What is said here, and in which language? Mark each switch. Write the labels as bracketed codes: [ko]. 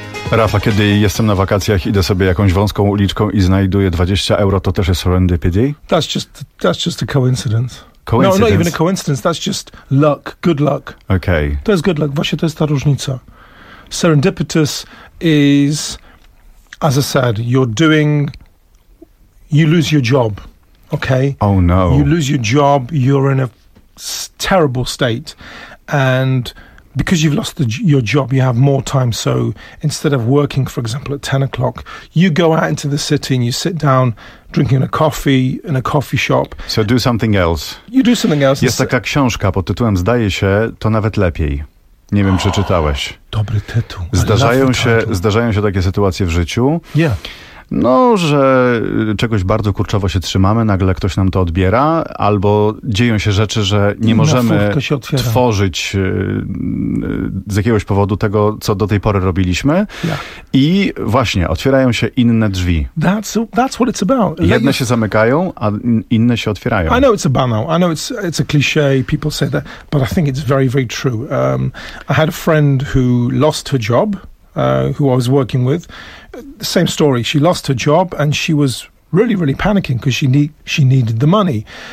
[pl] Rafa, kiedy jestem na wakacjach, idę sobie jakąś wąską uliczką i znajduję 20 euro, to też jest serendipity? [en] That's just a coincidence. Coincidence? No, not even a coincidence, that's just luck, good luck. Okay. [pl] To jest [en] good luck, [pl] właśnie to jest ta różnica. [en] Serendipitous is, as I said, you lose your job, okay? Oh no. You lose your job, you're in a terrible state, and because you've lost your job, you have more time. So instead of working, for example, at 10 o'clock, you go out into the city and you sit down drinking a coffee in a coffee shop. So do something else. You do something else. [pl] Jest taka książka pod tytułem Zdaje się, to nawet lepiej. Nie wiem, czy czytałeś. Dobry tytuł. Zdarzają się takie sytuacje w życiu. [en] Yeah. [pl] No, że czegoś bardzo kurczowo się trzymamy, nagle ktoś nam to odbiera, albo dzieją się rzeczy, że nie możemy tworzyć z jakiegoś powodu tego, co do tej pory robiliśmy. Yeah. I właśnie, otwierają się inne drzwi. [en] That's what it's about. [pl] Jedne się zamykają, a inne się otwierają. [en] I know it's a banal, I know it's a cliche, people say that, but I think it's very, very true. I had a friend who lost her job, who I was working with. Same story. She lost her job and she was really, really panicking because she needed the money.